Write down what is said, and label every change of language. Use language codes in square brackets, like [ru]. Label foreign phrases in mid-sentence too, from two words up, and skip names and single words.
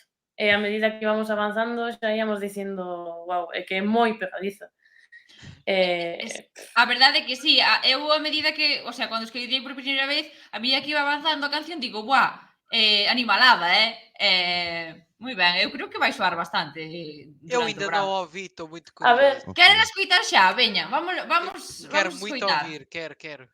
[gl] E a medida que íbamos avanzando xa íamos dicindo, wow, é que é moi pegadiza. A verdade é que sí, eu a medida que, o sea, cando escoitei por primeira vez, a medida que iba avanzando a canción, digo, buah, animalada, moi ben, eu creo que vai soar bastante [pt] Eu [gl] durante o [pt] ainda [gl] verán. [pt] não ouvi, estou muito [gl] A ver. [pt] curioso. [gl] Queren escoitar xa? Veña, vamos [pt] Quero muito [gl] escoitar. [pt] ouvir, quero.